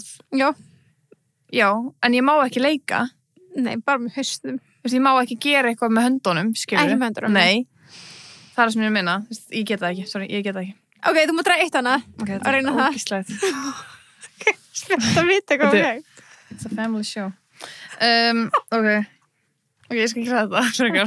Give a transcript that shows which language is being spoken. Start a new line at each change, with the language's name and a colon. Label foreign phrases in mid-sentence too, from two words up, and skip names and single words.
Icelandic: Já. Já, en ég má ekki leika. Nei, bara með haustum. Þess að ég má ekki gera eitthvað með höndunum, skilur. Ekki með höndunum. Nei. Það er sem ég meina. Ég get það ekki, sorry, ég get það ekki. Ok, þú má draga 1 annað. Ok, þetta er ógeðslegt. Ok, spennt að vita hvað við hægt.
English: It's a family show.
Icelandic: Ok, ég skal gera þetta, frekar.